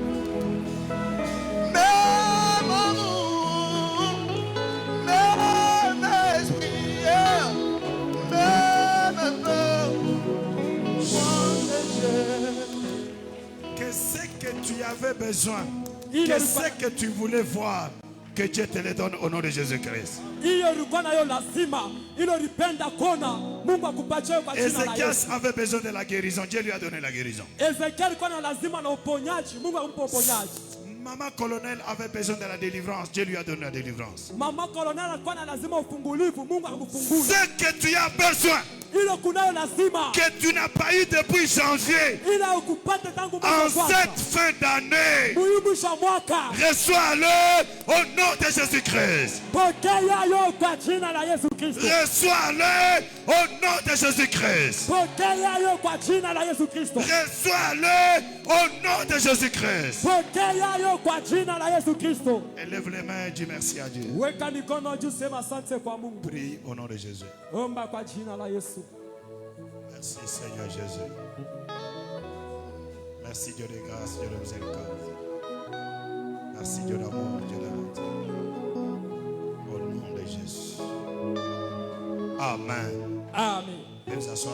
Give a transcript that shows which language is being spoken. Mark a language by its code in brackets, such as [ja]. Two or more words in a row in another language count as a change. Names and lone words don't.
[fr] Même amour, même esprit, même Père, moi et Jésus. Que ce que tu avais besoin, Il que est ce que tu voulais voir, Que Dieu te les donne au nom de Jésus-Christ. [sw] Hiyo ilikuwa nayo lazima, ilo lipenda kona Mungu akupatie kwa jina la [fr] Ézéchias [sw] Yesu. [fr] avait besoin de la guérison. Dieu lui a donné la guérison. [sw] Ezekiel alikuwa na lazima na uponyaji, Mungu akampa uponyaji. [fr] Maman colonel avait besoin de la délivrance. Dieu lui a donné la délivrance. [sw] Mama colonel alikuwa na lazima ufungulivu, Mungu akamfungua. [fr] Ce que tu as besoin, [sw] Ilo kunayo lazima, [fr] que tu n'as pas eu depuis janvier, [sw] ila ukupate tangu [fr] en [sw] mwaka wa [fr] cette [sw] kwanza. [fr] fin d'année, [sw] Mwisho mwaka, [fr] reçois-le au nom de Jésus-Christ. [sw] pokea yo kwa jina la Yesu Kristo. [fr] Reçois-le au nom de Jésus-Christ. [sw] Pokea yo kwa jina la Yesu Kristo. [fr] Reçois-le au nom de Jésus-Christ. [sw] Pokea yo kwa jina la Yesu Kristo. [fr] Élève les mains et dis merci à Dieu. [sw] Weka mikono juu, sema asante kwa Mungu. [fr] Prie au nom de Jésus. [sw] Omba kwa jina la Yesu. [fr] Merci Seigneur Jésus. Merci Dieu de grâce, Dieu de miséricorde. Merci Dieu d'amour, Dieu de bonté. Au nom de Jésus. Amen. Amen. Vous pouvez vous asseoir.